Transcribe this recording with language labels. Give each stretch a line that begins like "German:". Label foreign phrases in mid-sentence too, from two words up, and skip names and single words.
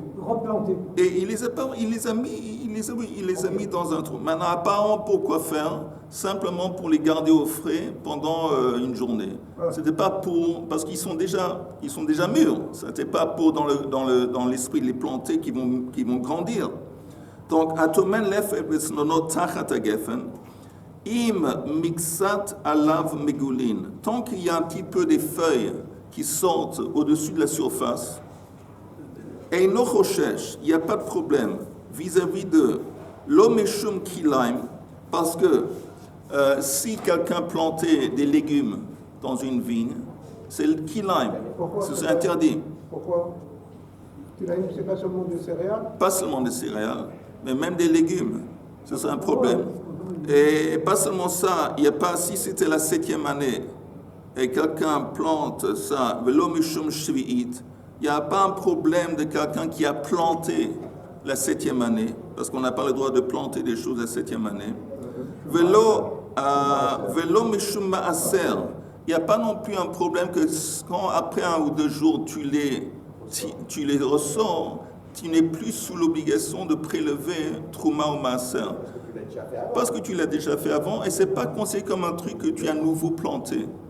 French: Et il les a mis dans un trou. Maintenant, apparemment, pourquoi faire? Simplement pour les garder au frais pendant une journée. C'était pas pour, parce qu'ils sont déjà mûrs. C'était pas pour dans l'esprit de les planter qui vont grandir. Donc,
Hebrew: הטומן לפת וצנונות תחת הגפן, אם מקצת עליו מגולין.
French: Tant qu'il y a un petit peu des feuilles qui sortent au-dessus de la surface, et
Hebrew: אינו חושש,
French: il n'y a pas de problème vis-à-vis de l'
Hebrew: משום כלאים,
French: parce que si quelqu'un plantait des légumes dans une vigne, c'est le kilaim, c'est interdit. Pourquoi? Kilaim, c'est pas seulement des céréales? Pas seulement des céréales, mais même des légumes. Ça, c'est un problème. Et pas seulement ça, il n'y a pas, si c'était la 7e année et quelqu'un plante ça,
Hebrew: ולא משום שביעית,
French: il n'y a pas un problème de quelqu'un qui a planté la 7e année, parce qu'on n'a pas le droit de planter des choses la 7e année.
Hebrew: ולא משום מעשר,
French: il n'y a pas non plus un problème que quand après 1 ou 2 jours tu les ressors, tu n'es plus sous l'obligation de prélever Trouma ou Maaser. Parce que tu l'as déjà fait avant et ce n'est pas considéré comme un truc que tu as nouveau planté.